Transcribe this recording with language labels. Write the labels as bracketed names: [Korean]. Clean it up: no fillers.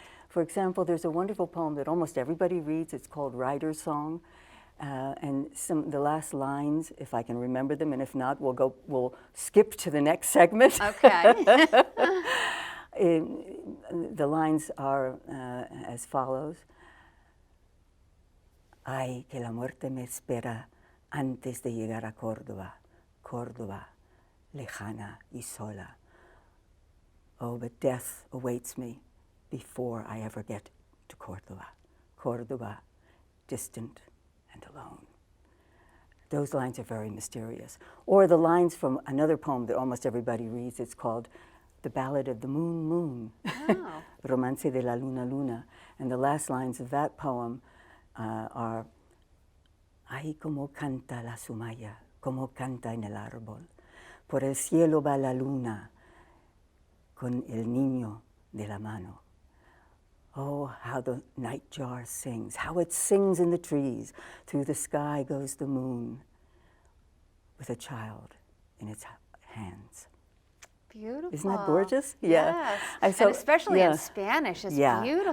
[English] For example, there's a wonderful poem that almost everybody reads. It's called Rider's Song. And the last lines, if I can remember them, and if not, we'll skip to the next segment. Okay. The lines are as follows. [Spanish] Ay, que la muerte me espera antes de llegar a Córdoba, Córdoba, lejana y sola. [English] Oh, but death awaits me before I ever get to Córdoba, Córdoba, distant and alone. Those lines are very mysterious. Or the lines from another poem that almost everybody reads. It's called The Ballad of the Moon, Moon, Oh. [Spanish] Romance de la Luna, Luna. [English] And the last lines of that poem are, [Spanish] Ay, como canta la sumaya, como canta en el árbol. Por el cielo va la luna, con el niño de la mano. [English] Oh, how the nightjar sings, how it sings in the trees. Through the sky goes the moon with a child in its hands. Beautiful. Isn't that gorgeous? Yes. And especially in Spanish, it's beautiful.